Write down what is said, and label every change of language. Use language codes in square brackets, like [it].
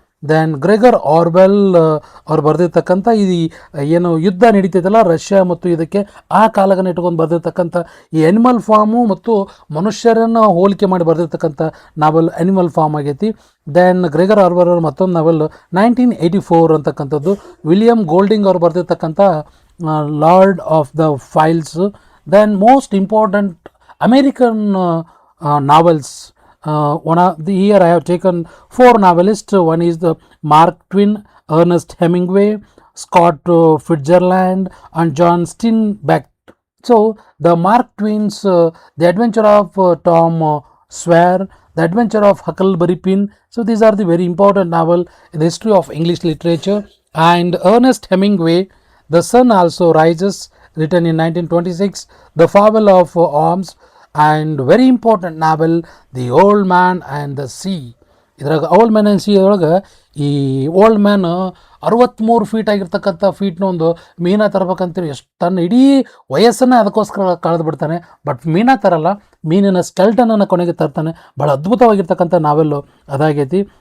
[kn] Then Gregor Orwell ಅವ್ರು ಬರೆದಿರ್ತಕ್ಕಂಥ ಇದು ಏನು ಯುದ್ಧ ನಡೀತೈತಲ್ಲ ರಷ್ಯಾ ಮತ್ತು ಇದಕ್ಕೆ ಆ ಕಾಲಗನ ಇಟ್ಕೊಂಡು ಬರೆದಿರ್ತಕ್ಕಂಥ ಈ ಆ್ಯನಿಮಲ್ ಫಾರ್ಮು ಮತ್ತು ಮನುಷ್ಯರನ್ನು ಹೋಲಿಕೆ ಮಾಡಿ ಬರೆದಿರ್ತಕ್ಕಂಥ ನಾವೆಲ್ ಆ್ಯನಿಮಲ್ ಫಾರ್ಮ್ ಆಗೈತಿ. ದೆನ್ ಗ್ರೆಗರ್ ಆರ್ವೆಲ್ ಅವ್ರ ಮತ್ತೊಂದು ನಾವೆಲ್ 1984 ಅಂತಕ್ಕಂಥದ್ದು. ವಿಲಿಯಮ್ ಗೋಲ್ಡಿಂಗ್ ಅವ್ರು ಬರೆದಿರ್ತಕ್ಕಂಥ lord of the files. [en] Then most important American novels. Here I have taken 4 novelists. One is the Mark Twain, Ernest Hemingway, Scott Fitzgerald, and John Steinbeck. So the Mark Twain's The Adventure of Tom Sawyer, The Adventure of Huckleberry Finn. So these are the very important novel in the history of English literature. And Ernest Hemingway, The Sun Also Rises, written in 1926, The Fable of Arms, and very important novel The Old Man and the Sea. [kn] ಇದ್ರಾಗ old man and C ಒಳಗೆ ಈ old man 63 feet ಆಗಿರ್ತಕ್ಕಂಥ ಫೀಟ್ನ ಒಂದು ಮೀನ ತರಬೇಕಂತೀರಿ ಎಷ್ಟು ತನ್ನ ಇಡೀ ವಯಸ್ಸನ್ನೇ ಅದಕ್ಕೋಸ್ಕರ ಕಳೆದು ಬಿಡ್ತಾನೆ. ಬಟ್ ಮೀನ ತರಲ್ಲ, ಮೀನಿನ ಸ್ಕೆಲ್ಟನನ್ನು ಕೊನೆಗೆ ತರ್ತಾನೆ. ಭಾಳ ಅದ್ಭುತವಾಗಿರ್ತಕ್ಕಂಥ ನಾವೆಲ್ಲು ಅದಾಗೈತಿ.